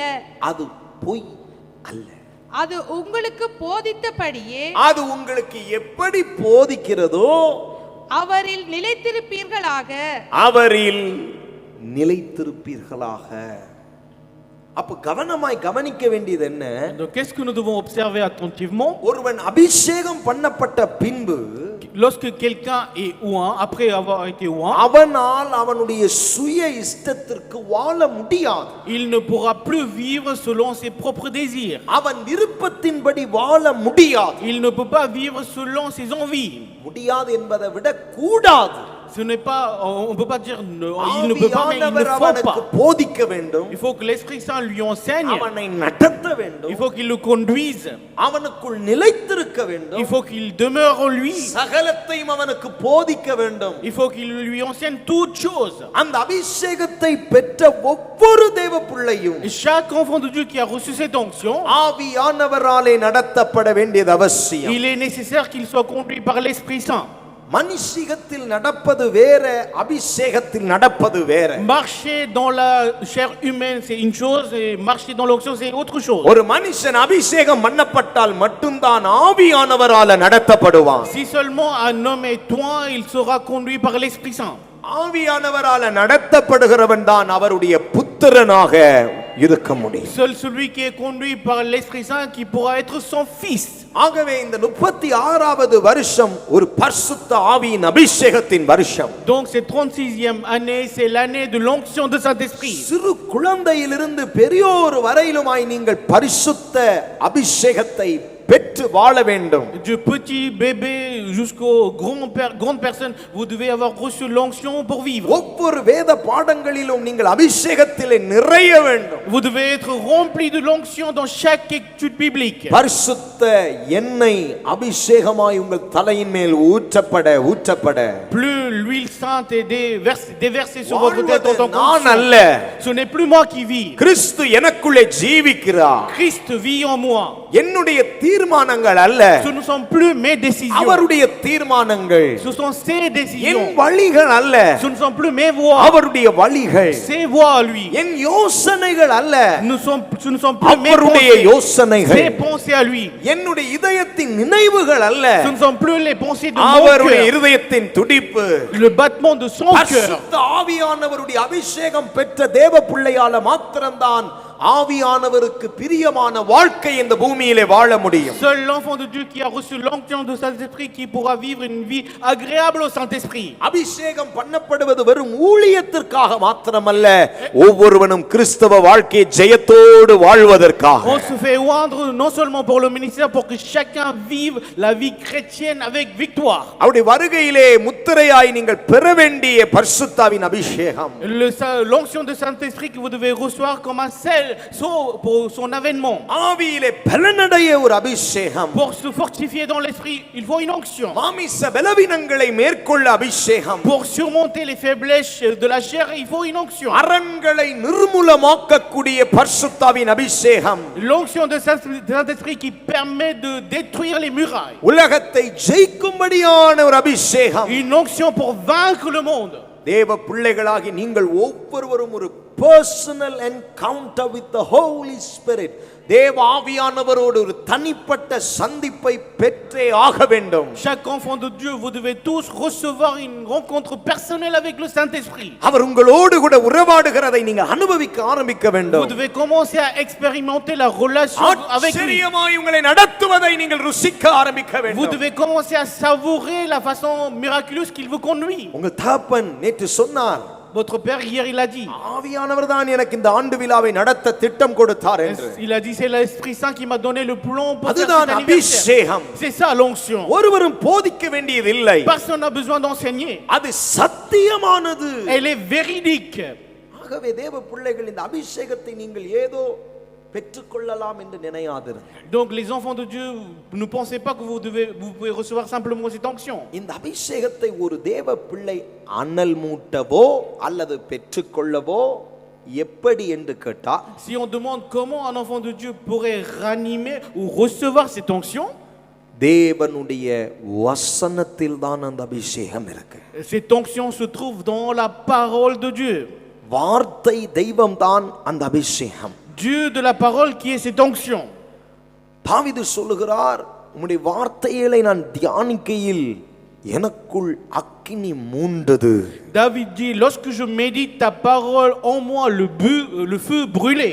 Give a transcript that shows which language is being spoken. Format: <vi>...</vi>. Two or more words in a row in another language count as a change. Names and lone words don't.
<ta>அது பொய் அல்ல. அது உங்களுக்கு போதித்தபடியே, அது உங்களுக்கு எப்படி போதிக்கிறதோ அவரில் நிலைத்திருப்பீர்களாக. அப்ப கவனமாய் கவனிக்க வேண்டியது என்ன?</ta> <fr>Donc qu'est-ce que nous devons observer attentivement?</fr> <ta>ஒருவன் அபிஷேகம் பண்ணப்பட்ட பின்பு,</ta> <fr>lorsque quelqu'un est oint, après avoir été oint,</fr> <ta>அவனால் அவனுடைய சுய இஷ்டத்திற்கு வாழ முடியாது.</ta> <fr>il ne pourra plus vivre selon ses propres désirs.</fr> <ta>அவன் விருப்பத்தின்படி வாழ முடியாது.</ta> <fr>Il ne peut pas vivre selon ses envies.</fr> <ta>முடியாது என்பதை விட கூடாது.</ta> <fr>Ce n'est pas, on peut pas dire il ne peut pas, mais il ne faut pas.</fr> <ta>போதிக்க வேண்டும்.</ta> <fr>Il faut que l'Esprit Saint lui enseigne.</fr> <ta>அவனை நடத்த வேண்டும்.</ta> <fr>Il faut qu'il le conduise.</fr> <ta>அவனுக்குள் நிலைத்திருக்க வேண்டும்.</ta> <fr>Il faut qu'il demeure en lui.</fr> <ta>சகலத்தையும் அவனுக்கு போதிக்க வேண்டும்.</ta> <fr>Il faut qu'il lui enseigne toutes choses.</fr> <ta>அந்த அபிஷேகத்தை பெற்ற ஒவ்வொரு தேவ பிள்ளையும்,</ta> <fr>Chaque enfant de Dieu qui a reçu cette onction,</fr> <ta>ஆவியானவராலே நடத்தப்பட வேண்டியது அவசியம்.</ta> <fr>il est nécessaire qu'il soit conduit par l'Esprit Saint.</fr> <ta>மனுஷிகத்தில் நடப்பது வேற, அபிஷேகத்தில் நடப்பது வேற.</ta> <fr>Marcher dans la chair humaine c'est une chose, et marcher dans l'onction c'est autre chose.</fr> <ta>ஒரு மனுஷன் அபிஷேகம் பண்ணப்பட்டால் மட்டும்தான் ஆவியானவரால நடத்தப்படுவான்.</ta> <fr>Si seulement un homme est oint, il sera conduit par l'Esprit Saint.</fr> <ta>ஆவியானவரால நடத்தப்படுகிறவன் தான் அவருடைய புத்திரனாக இருக்க முடியும்.</ta> <fr>Seul celui qui est conduit par l'Esprit Saint qui pourra être son fils.</fr> <ta>ஆகவே இந்த 36வது வருஷம் ஒரு பரிசுத்த ஆவியின் அபிஷேகத்தின் வருஷம்.</ta> <fr>Donc cette 36e année, c'est l'année de l'onction de Saint-Esprit.</fr> <ta>சிறு குழந்தையிலிருந்து பெரியோர் வரையிலுமாய் நீங்கள் பரிசுத்த அபிஷேகத்தை பெற்று வாழ வேண்டும்.</ta> <fr>Du petit bébé jusqu'aux grandes personnes, vous devez avoir reçu l'onction pour vivre.</fr> <ta>ஒவ்வொரு வேத பாடங்களிலும் நீங்கள் அபிஷேகத்திலே நிறைய வேண்டும்.</ta> <fr>Vous devez être rempli de l'onction dans chaque étude biblique.</fr> <ta>பரிசுத்த எண்ணெய் அபிஷேகமாய் உங்கள் தலையின் மேல் ஊற்றப்பட</ta> <fr>Plus l'huile sainte est déversée sur votre tête en tant</fr> <ta>நான்</ta> <fr>qu'onction.</fr> <ta>அல்ல,</ta> <fr>Ce n'est plus moi qui vis.</fr> <ta>கிறிஸ்து எனக்குள்ளே ஜீவிக்கிறார்.</ta> <fr>Christ vit en moi.</fr> <ta>என்னுடைய தீர்மானங்கள் அல்ல,</ta> <fr>Ce ne sont plus mes décisions.</fr> <ta>அவருடைய தீர்மானங்கள்.</ta> <fr>Ce sont ses</fr> <ta>என்</ta> <fr>décisions.</fr> <ta>வழிகள் அல்ல,</ta> <fr>Ce ne sont plus mes voies.</fr> <ta>அவருடைய வழிகள்.</ta> <fr>Ses voies à lui.</fr> <ta>என் யோசனைகள் அல்ல,</ta> <fr>Ce ne sont plus mes</fr> <ta>அவருடைய</ta> <fr>pensées.</fr> <ta>யோசனைகள்.</ta> <fr>Ses pensées à lui.</fr> <ta>என்னுடைய இதயத்தின் நினைவுகள் அல்ல,</ta> <fr>Ce ne sont plus les pensées de mon</fr> <ta>அவருடைய</ta> <fr>cœur.</fr> <ta>இருதயத்தின் துடிப்பு.</ta> <fr>Le battement de son cœur.</fr> <ta>பரிசுத்த ஆவியானவருடைய அபிஷேகம் பெற்ற தேவ பிள்ளையால மாத்திரம்தான் ஆவியானவருக்கு பிரியமான வாழ்க்கை இந்த பூமியிலே வாழ முடியும்.</ta> <fr>Seul l'enfant de Dieu qui a reçu l'onction de Saint-Esprit qui pourra vivre une vie agréable au Saint-Esprit.</fr> <ta>அபிஷேகம் பண்ணப்படுவது வெறும் ஊழியத்திற்காக மாத்திரமல்ல, ஒவ்வொருவனும் கிறிஸ்தவ வாழ்க்கையை ஜெயத்தோடு வாழ்வதற்காக.</ta> <fr>On se fait oindre non seulement pour le ministère, pour que chacun vive la vie chrétienne avec victoire.</fr> <ta>அவருடைய வருகையிலே முத்திரையாய் நீங்கள் பெற வேண்டிய பரிசுத்தாவின் அபிஷேகம்.</ta> <fr>L'onction de Saint-Esprit que vous devez recevoir comme un sel pour son avènement.</fr> <ta>ஆவியிலே பலனடைய ஒரு அபிஷேகம்.</ta> <fr>Pour se fortifier dans l'esprit, il faut une onction.</fr> <ta>மாமிச பலவீனங்களை மேற்கொள்ள அபிஷேகம்.</ta> <fr>Pour surmonter les faiblesses de la chair, il faut une onction.</fr> <ta>அரண்களை நிர்மூலமாக்கக்கூடிய பரிசுத்தாவின் அபிஷேகம்.</ta> <fr>L'onction de Saint-Esprit qui permet de détruire les murailles.</fr> <ta>உலகத்தை ஜெயிக்கும்படியான ஒரு அபிஷேகம்.</ta> <fr>Une onction pour vaincre le monde.</fr> <ta>தேவ பிள்ளைகளாகி நீங்கள் ஒவ்வொருவரும் ஒரு</ta> <en>personal encounter with the Holy Spirit,</en> <ta>தேவ ஆவியானவரோடு ஒரு தனிப்பட்ட சந்திப்பை பெற்றே ஆக வேண்டும்.</ta> <fr>Chaque enfant de Dieu, vous devez tous recevoir une rencontre personnelle avec le Saint-Esprit.</fr> <ta>அவர் உங்களோடு கூட உறவாடுகிறதை நீங்க அனுபவிக்க ஆரம்பிக்க வேண்டும்.</ta> <fr>Vous devez commencer à expérimenter la relation avec lui.</fr> <ta>ஆச்சரியமாய் உங்களை நடத்துவதை நீங்கள் ருசிக்க ஆரம்பிக்க</ta> <fr>Vous</fr> <ta>வேண்டும்.</ta> <fr>devez commencer à savourer la façon miraculeuse qu'il vous conduit.</fr> <ta>உங்கள் தகப்பன் நேற்று சொன்னார்,</ta> <fr>Votre père hier il a dit.</fr> <ta>ஆவியானவர் தான் எனக்கு இந்த ஆண்டு விழாவை நடத்த திட்டம் கொடுத்தார் என்று.</ta> <fr>Il a dit c'est l'Esprit Saint qui m'a donné le plan pour faire</fr> <ta>அதுதான்</ta> <fr>cet anniversaire.</fr> <ta>அபிஷேகம்.</ta> <fr>C'est ça l'onction.</fr> <ta>ஒருவரும் போதிக்க வேண்டியதில்லை.</ta> <fr>Personne n'a besoin d'enseigner.</fr> <ta>அது சத்தியமானது.</ta> <fr>Elle est véridique.</fr> <ta>ஆகவே தேவ பிள்ளைகள் இந்த அபிஷேகத்தை நீங்கள் ஏதோ பெற்றுக்கொள்ளலாம் என்று நினையாதிருங்கள்.</ta> <fr>Donc les enfants de Dieu, ne pensez pas que vous pouvez recevoir simplement cette onction.</fr> <ta>இந்த அபிஷேகத்தை ஒரு தேவ பிள்ளை அனல் மூட்டவோ அல்லது பெற்றுக்கொள்ளவோ எப்படி என்று கேட்டா,</ta> <fr>Si on demande comment un enfant de Dieu pourrait ranimer ou recevoir cette onction,</fr> <ta>தேவனுடைய வசனத்தில் தான் அந்த அபிஷேகம் இருக்கு.</ta> <fr>cette onction se trouve dans la parole de Dieu.</fr> <ta>வார்த்தை தெய்வம் தான் அந்த அபிஷேகம்.</ta> <fr>Dieu de la parole qui est cette onction.</fr> <ta>தாவீது சொல்லுகிறார், உம்முடைய வார்த்தைகளை நான் தியானிக்கையில் எனக்குள் அக்கினி மூண்டது.</ta> <fr>David dit, lorsque je médite ta parole en moi, le feu brûlait.</fr>